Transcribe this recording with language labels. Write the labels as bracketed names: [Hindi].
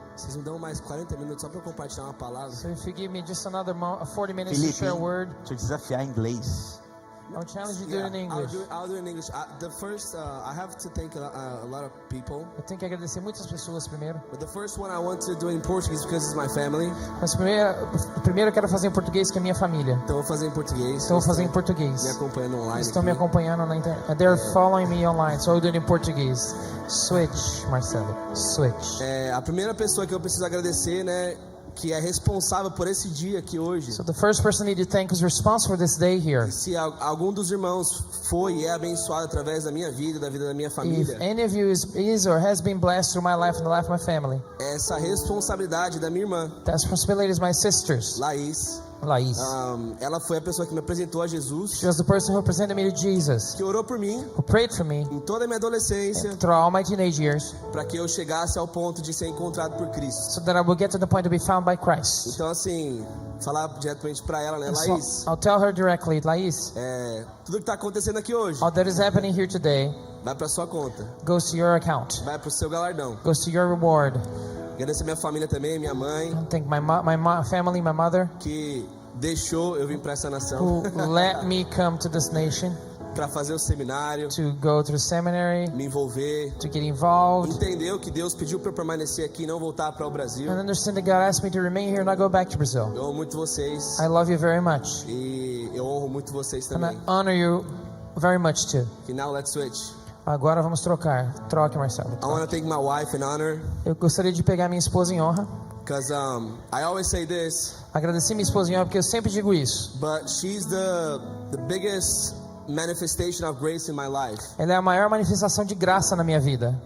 [Portuguese] Vocês me dão mais 40 minutos só para eu compartilhar uma palavra? [English] So if you give me just another 40 minutes to Felipe, share a word, [Portuguese] deixa eu desafiar em inglês. [English] I'll challenge you to do it in English. I'll do it in English. The first, I have to thank a lot of people. [Portuguese] Eu tenho que agradecer muitas pessoas primeiro. [English] But the first one I want to do in Portuguese because it's my family. [Portuguese] Mas primeiro eu quero fazer em português, que é minha família. Então eu vou fazer em português. Então eu vou fazer em Me português. acompanhando online. Eles estão me aqui. acompanhando na internet. [English] They're following me online, so I'll do it in português. Switch, Marcelo. Switch. [Portuguese] A primeira pessoa que eu preciso agradecer, né, que é responsável por esse dia aqui hoje. [English] So the first person I need to thank is responsible for this day here. [Portuguese] Se algum dos irmãos foi e é abençoado através da minha vida, da vida da minha [English] If [Portuguese] família, [English] any of you is or has been blessed through my life and the life of my family, [Portuguese] essa responsabilidade da minha irmã, [English] that responsibility is my sister's, [Portuguese] Laís. [English] Laís. [Portuguese] Ela foi a pessoa que me apresentou a Jesus, [English] She was the person who presented me to Jesus, [Portuguese] que orou por mim [English] who prayed for me [Portuguese] em toda a minha adolescência, [English] through all my teenage years, [Portuguese] para que eu chegasse ao ponto de ser encontrado por Cristo. [English] so that I will get to the point to be found by Christ. [Portuguese] Então, assim, falar diretamente para ela, né, [English] And [Portuguese] Laís, [English] so I'll tell her directly, Laís, [Portuguese] tudo que está acontecendo aqui hoje [English] all that is happening here today [Portuguese] vai para sua conta, [English] goes to your account, [Portuguese] vai para o seu galardão. [English] goes to your reward. [Portuguese] Agradecer minha família também, minha mãe, [English] Thank my family, my mother, [Portuguese] que deixou eu vir para essa nação [English] who let me come to this nation [Portuguese] para fazer o seminário, [English] to go to the seminary, [Portuguese] me envolver, [English] to get involved, [Portuguese] entendeu que Deus pediu para eu permanecer aqui e não voltar para o Brasil. [English] and understand that God asked me to remain here and not go back to Brazil. [Portuguese] Eu amo muito vocês [English] I love you very much, [Portuguese] e eu honro muito vocês [English] and I [Portuguese] também. [English] honor you very much too. Okay, now let's switch. [Portuguese] Agora vamos trocar. Troque, Marcelo. [English] I want to thank my wife in honor [Portuguese] Eu gostaria de pegar minha esposa em honra. [English] because I always say this, [Portuguese] Agradecer minha esposa em honra porque eu sempre digo isso. [English] but she's the biggest manifestation of grace in my life. [Portuguese] Ela é a maior manifestação de graça na minha vida.